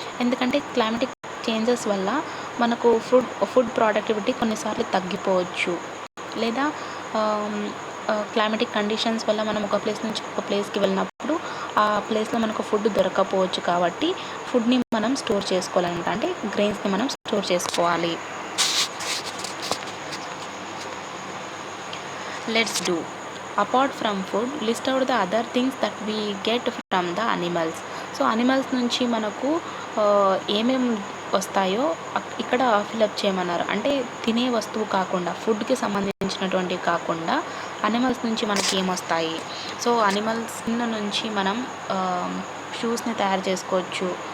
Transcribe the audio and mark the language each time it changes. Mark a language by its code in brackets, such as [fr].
[te] ఎందుకంటే climatic changes వల్ల మనకు ఫుడ్ ప్రొడక్టివిటీ కొన్నిసార్లు తగ్గిపోవచ్చు, లేదా క్లైమేటిక్ కండిషన్స్ వల్ల మనం ఒక ప్లేస్ నుంచి ఒక ప్లేస్కి వెళ్ళినప్పుడు ఆ ప్లేస్లో మనకు ఫుడ్ దొరకకపోవచ్చు. కాబట్టి ఫుడ్ని మనం స్టోర్ చేసుకోవాలంట, అంటే గ్రెయిన్స్ని మనం స్టోర్ చేసుకోవాలి. [en] Let's do. Apart from food, list out the other things that we get from the animals. [te] So animals నుంచి మనకు ఏమేమి వస్తాయో ఇక్కడ ఫిలప్ చేయమన్నారు. అంటే తినే వస్తువు కాకుండా, ఫుడ్కి సంబంధించినటువంటివి కాకుండా అనిమల్స్ నుంచి మనకి ఏమొస్తాయి. సో అనిమల్స్ నుంచి మనం షూస్ని తయారు చేసుకోవచ్చు.